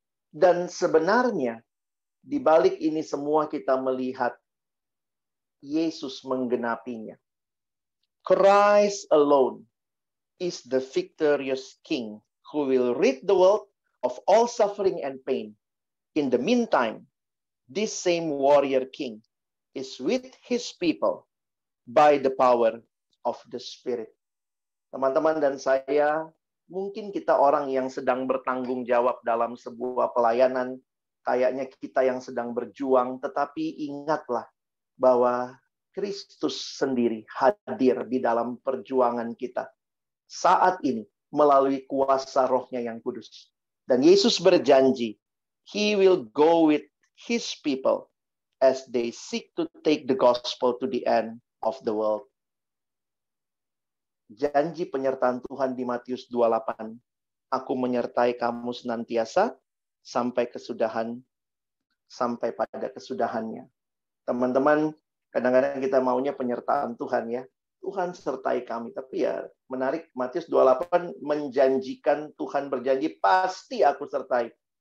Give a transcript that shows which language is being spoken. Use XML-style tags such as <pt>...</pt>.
<id>Dan sebenarnya di balik ini semua kita melihat Yesus menggenapinya.</id> <en>Christ alone is the victorious King who will rid the world of all suffering and pain. In the meantime, this same warrior king is with his people by the power of the Spirit.</en> <id>Teman-teman dan saya, mungkin kita orang yang sedang bertanggung jawab dalam sebuah pelayanan, kayaknya kita yang sedang berjuang, tetapi ingatlah bahwa Kristus sendiri hadir di dalam perjuangan kita saat ini melalui kuasa Roh-Nya yang kudus. Dan Yesus berjanji,</id> <en>He will go with His people as they seek to take the gospel to the end of the world.</en> <id>Janji penyertaan Tuhan di Matius 28, aku menyertai kamu senantiasa sampai pada kesudahannya. Teman-teman, kadang-kadang kita maunya penyertaan Tuhan ya. Tuhan sertai kami. Tapi ya menarik, Matius 28 menjanjikan, Tuhan berjanji, pasti aku sertai.</id>